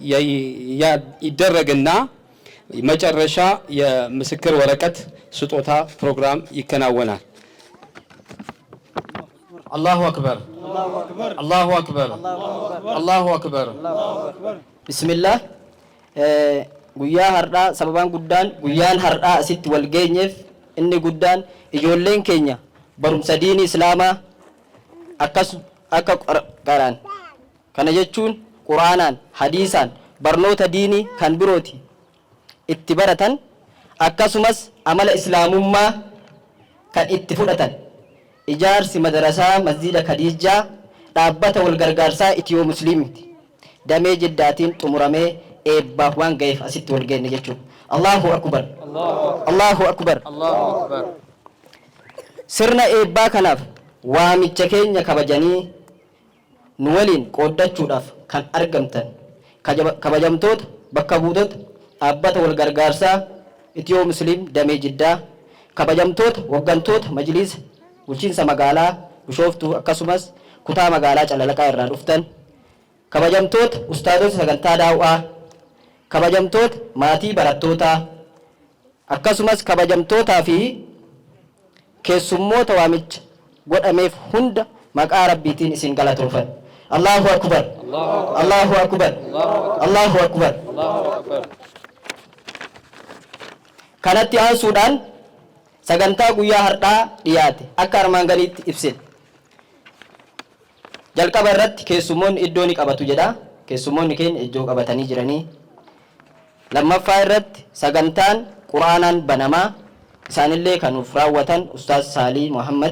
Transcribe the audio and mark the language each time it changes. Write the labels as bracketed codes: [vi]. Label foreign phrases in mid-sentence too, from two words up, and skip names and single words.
[am] ይደረግና መጨረሻ የምስክር ወረቀት ስጦታ ፕሮግራም ይከናወናል። [ar] الله أكبر الله أكبر الله أكبر። [om] ቢስሚላህ guyyaa har'aa sababaan guddaan guyyaan har'aa asitti walgeenyeef inni guddaan ijoolleen keenya barumsa diinii islaamaa akka qaran kana jechuun quraanaan hadiisaan barnoota diinii kan birooti itti baratan akkasumas amala islaamummaa kan itti fudhatan ijaarsi madrasaa masjida Khadijaa dhaabbata wal gargaarsaa Itiyoo Musliimiiti damee jiddaatiin xumuramee eebbaaf waan ga'eef asitti wal geenye jechuudha. [ar] الله أكبر الله أكبر الله أكبر. [om] Sirna eebbaa kanaaf waamicha keenya kabajanii nu waliin qooddachuudhaaf kan argamtan kabajamtoota bakka buutota dhaabbata wal gargaarsaa Itiyoo Musliim damee jiddaa kabajamtoota waggantoota majliisa bulchiinsa magaalaa Bishooftuu akkasumas kutaa magaalaa Calalaqaa irraa dhuftan kabajamtoota ustaadota sagantaa daawwaa kabajamtoota maatii barattootaa akkasumas kabajamtootaa fi keessummoota waamicha godhameef hunda maqaa rabbiitiin isin galatoofan. [ar] الله أكبر، الله أكبر، الله أكبر. [om] Kanatti aansuudhaan sagantaa guyyaa har'aa dhiyaate akka armaan gadiitti ibsine. Jalqaba irratti keessummoonni iddoo ni qabatu jedha. Keessummoonni keenya iddoo qabatanii jiranii. Lammaffaa irratti sagantaan quraanaan banamaa isaanillee kan nuuf raawwatan Ustaaz Saalii Muhammad.